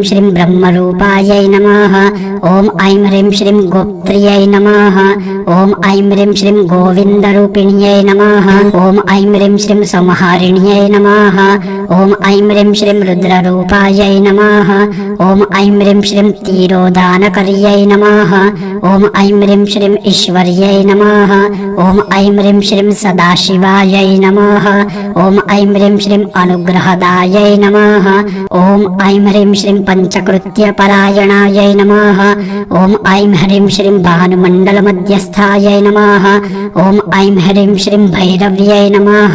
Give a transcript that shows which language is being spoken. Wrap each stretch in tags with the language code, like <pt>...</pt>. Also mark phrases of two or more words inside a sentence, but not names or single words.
<sa>శ్రీం బ్రహ్మరూపాయై నమః ఓం ఐం హ్రీం శ్రీం గోప్త్ర్యై నమః ఓం ఐం హ్రీం శ్రీం గోవిందరూపిణ్యై నమః ఓం ఐం హ్రీం శ్రీం సంహారిణ్యై నమః ఓం ఐం హ్రీం శ్రీం రుద్రరూపాయై నమః ఓం ఐం హ్రీం శ్రీం తీరోదానకర్యై నమః ఓం ఐం హ్రీం శ్రీం ఈశ్వర్యై నమః ఓం ఐం హ్రీం శ్రీం श्रीं सदाशिवायै नमः। ॐ ऐं ह्रीं श्रीं अनुग्रहदायै नमः। ॐ ऐं ह्रीं श्रीं पञ्चकृत्यपरायणायै नमः। ॐ ऐं ह्रीं श्रीं भानुमण्डलमध्यस्थायै नमः। ॐ ऐं ह्रीं श्रीं भैरव्यै नमः।</sa>